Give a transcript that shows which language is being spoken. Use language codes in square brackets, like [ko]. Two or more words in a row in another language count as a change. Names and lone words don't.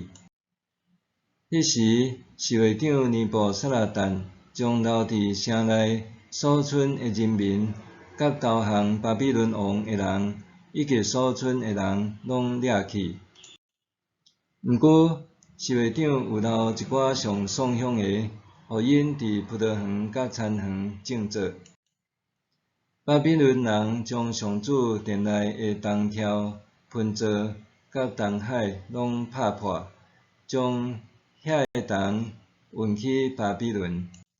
[nan] 迄时，侍卫长尼布撒拉旦将留伫城内所剩的人民，甲投降巴比伦王的人，以及所剩的人拢掠去。毋过，侍卫长有留一寡上爽享的，互因伫葡萄园甲田园种作。巴比伦人将上主殿内的铜条、盆座甲铜海拢拍破，将遐个铜运去巴比伦。